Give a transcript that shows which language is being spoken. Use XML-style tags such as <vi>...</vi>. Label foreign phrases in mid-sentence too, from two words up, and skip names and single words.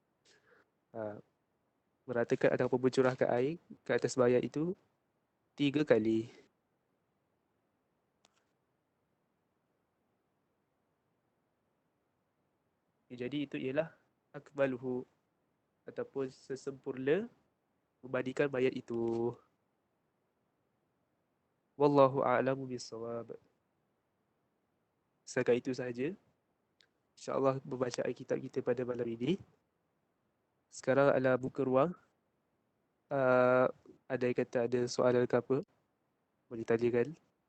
<ms>Meratakan ataupun mencurahkan air ke atas mayat itu 3 kali. Jadi itu ialah akmaluhu, ataupun sesempurna memandikan mayat itu.</ms> <ar>والله أعلم بالصواب.</ar> <ms>Setakat itu sahaja InsyaAllah pembacaan kitab kita pada malam ini. Sekarang adalah buka ruang. Ada yang kata ada soalan ke apa, boleh tanyakan.</ms>